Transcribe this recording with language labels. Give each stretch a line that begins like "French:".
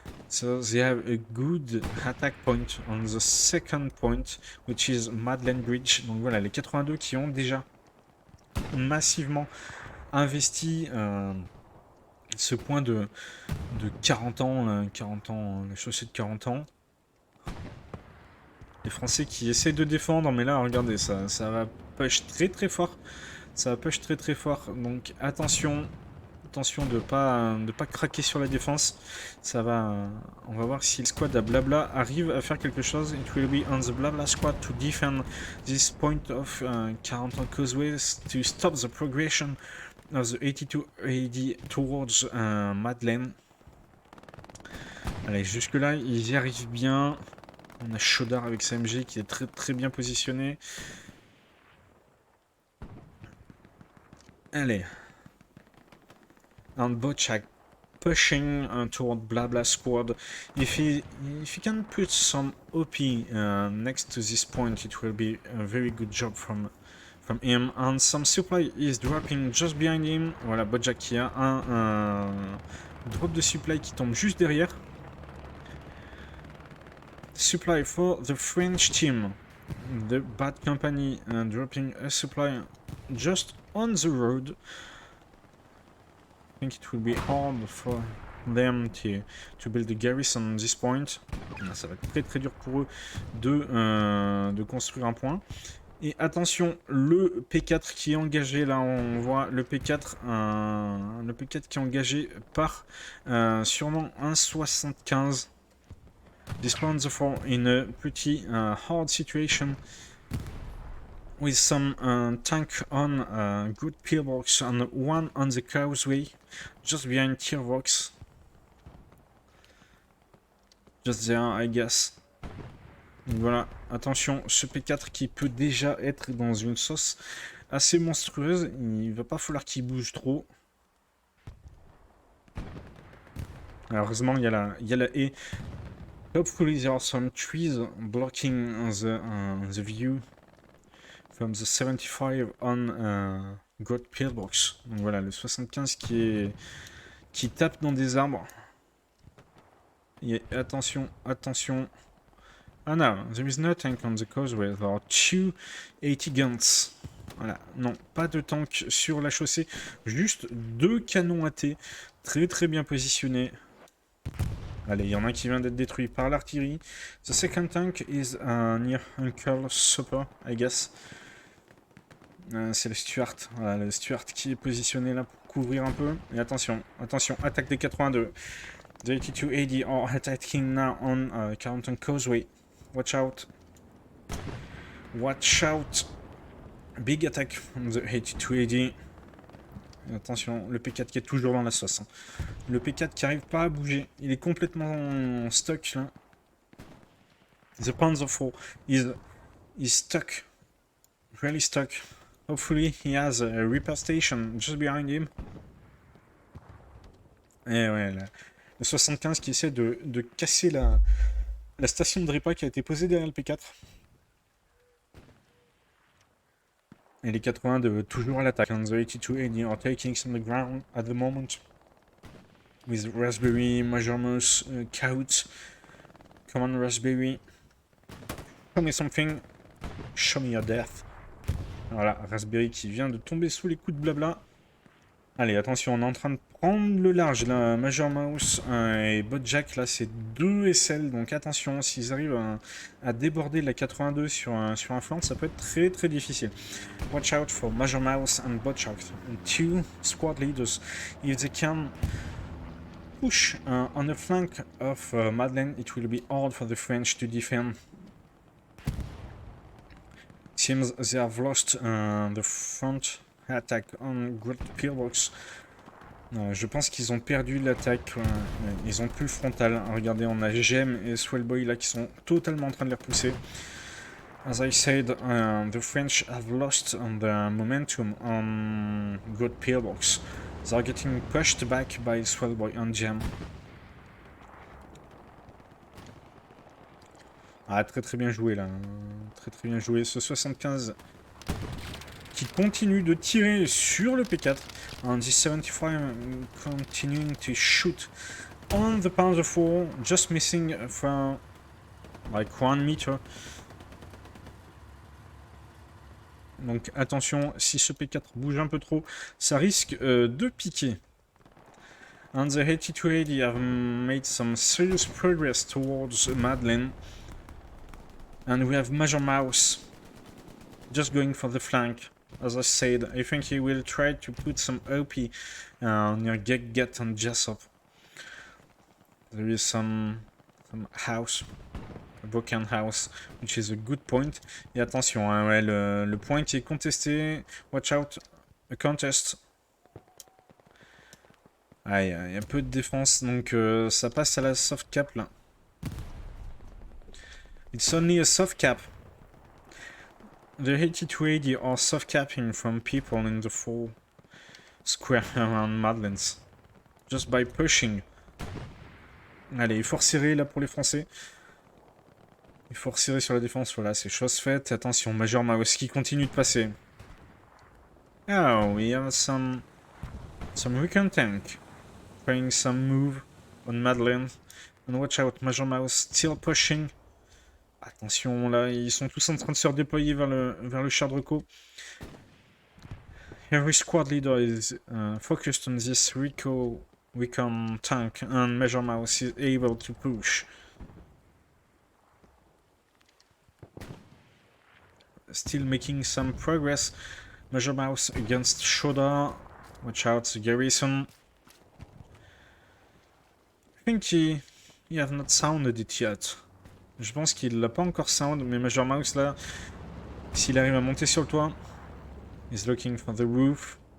English: So they have a good attack point on the second point, which is Madeleine Bridge.
French: Donc voilà, les 82 qui ont déjà massivement investi ce point de 40 ans, la chaussée de 40 ans. Les Français qui essaient de défendre, mais là, regardez, ça va push très très fort. Ça va push très très fort, donc attention de pas craquer sur la défense. Ça va, on va voir si le squad à Blabla arrive à faire quelque chose.
English: It will be on the Blabla squad to defend this point of Carenton Causeway to stop the progression of the 82 AD towards Madeleine.
French: Allez, jusque là ils y arrivent bien. On a Chaudard avec sa MG qui est très très bien positionné. Allez.
English: And Bochak pushing toward Blabla squad. If he can put some OP next to this point, it will be a very good job from him. And some supply is dropping just behind him.
French: Voilà, Bochak qui a un drop de supply qui tombe juste derrière.
English: Supply for the French team. The Bad Company dropping a supply just on the road. I think it will be hard for them to build a garrison on this point.
French: Ça va être très très dur pour eux de construire un point. Et attention, le P4 qui est engagé, là on voit le P4, le P4 qui est engagé par sûrement un 75.
English: This round the four in a pretty hard situation with some tank on good pillbox and one on the causeway just behind Tiervox. Just there, I guess.
French: Donc voilà, attention, ce P4 qui peut déjà être dans une sauce assez monstrueuse. Il va pas falloir qu'il bouge trop. Alors, heureusement, il y a la haie. Hopefully there are some trees blocking the view from the 75 on God Pillbox. Donc voilà, le 75 qui tape dans des arbres. Et attention, attention. Ah non,
English: there is no tank on the causeway. There are 280 guns.
French: Voilà, non, pas de tank sur la chaussée. Juste 2 canons AT. Très très bien positionnés. Allez, il y en a un qui vient d'être détruit par l'artillerie.
English: The second tank is near Uncle Supper, I guess.
French: C'est le Stuart. Voilà, le Stuart qui est positionné là pour couvrir un peu. Et attention, attention, attaque des 82.
English: The 8280 are attacking now on Carlton Causeway. Watch out. Watch out. Big attack from the 8280.
French: Attention, le P4 qui est toujours dans la sauce. Hein. Le P4 qui arrive pas à bouger. Il est complètement stuck là.
English: The Panzer IV is stuck. Really stuck. Hopefully he has a repair station just behind him.
French: Et ouais, le 75 qui essaie de casser la station de repas qui a été posée derrière le P4. Et les 82 toujours à l'attaque.
English: And the 8280 are taking some of the ground at the moment. With Raspberry, Major Mouse, Cout. Come on, Raspberry. Show me something. Show me your death.
French: Voilà, Raspberry qui vient de tomber sous les coups de blabla. Allez, attention, on est en train de prendre le large, là. Major Mouse et Bojack, là, c'est 2 SL. Donc attention, s'ils arrivent à déborder la 82 sur un flanc, ça peut être très très difficile.
English: Watch out for Major Mouse and Bojack. 2 squad leaders. If they can push on the flank of Madeleine, it will be hard for the French to defend. Seems they have lost the front attack on Great Pillbox.
French: Je pense qu'ils ont perdu l'attaque. Ils ont plus le frontal. Regardez, on a Gem et Swellboy là qui sont totalement en train de les repousser.
English: As I said, the French have lost the momentum on Great Pillbox. They are getting pushed back by Swellboy and Gem.
French: Ah, très très bien joué là. Très très bien joué. Ce 75 qui continue de tirer sur le P4.
English: And this 75 continuing to shoot on the Panzer IV, just missing from like 1 meter.
French: Donc attention, si ce P4 bouge un peu trop, ça risque de piquer.
English: And the 8280 have made some serious progress towards Madeleine. And we have Major Mouse just going for the flank. As I said, I think he will try to put some OP near Get and Jessop. There is some house, a broken house, which is a good point.
French: Et attention, hein, ouais, le point qui est contesté.
English: Watch out, a contest.
French: Ah, il y a un peu de défense, donc ça passe à la soft cap là.
English: It's only a soft cap. The 8280 are soft capping from people in the 4 square around Madeleines. Just by pushing.
French: Allez, il faut resserrer là pour les Français. Il faut resserrer sur la défense. Voilà, c'est chose faite. Attention, Major Mouse qui continue de passer.
English: Oh, we have some recon tank. Trying some move on Madeleine. And watch out, Major Mouse still pushing.
French: Attention, là, ils sont tous en train de se redéployer vers le char de reco.
English: Every squad leader is focused on this recon tank, and Major Mouse is able to push. still making some progress. Major Mouse against Shoda. Watch out, the garrison. I think he have not sounded it yet.
French: Je pense qu'il l'a pas encore sound, mais Major Mouse là, s'il arrive à monter sur le toit,
English: he's looking for the roof.